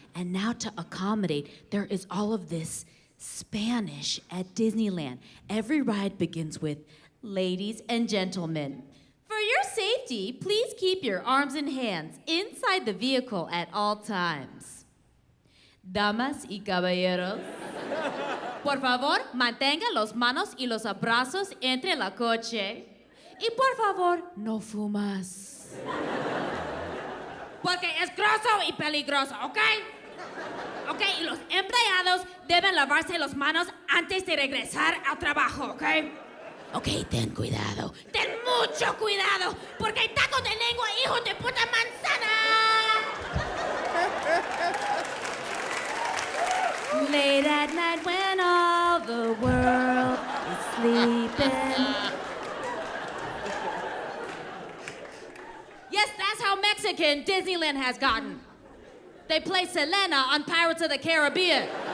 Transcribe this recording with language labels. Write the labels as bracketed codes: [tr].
[en] And now to accommodate, there is all of this Spanish at Disneyland. Every ride begins with, ladies and gentlemen, for your safety, please keep your arms and hands inside the vehicle at all times. [es] Damas y caballeros, por favor, mantenga los manos y los abrazos entre la coche. Y por favor, no fumas. Porque es grosso y peligroso, ¿ok? ¿Ok? Y los empleados deben lavarse las manos antes de regresar al trabajo, ¿ok? Ok, ten cuidado. Ten mucho cuidado, porque hay tacos de lengua, hijo de puta manzana. [en] Late at night when all the world is sleeping. Yes, that's how Mexican Disneyland has gotten. They play Selena on Pirates of the Caribbean.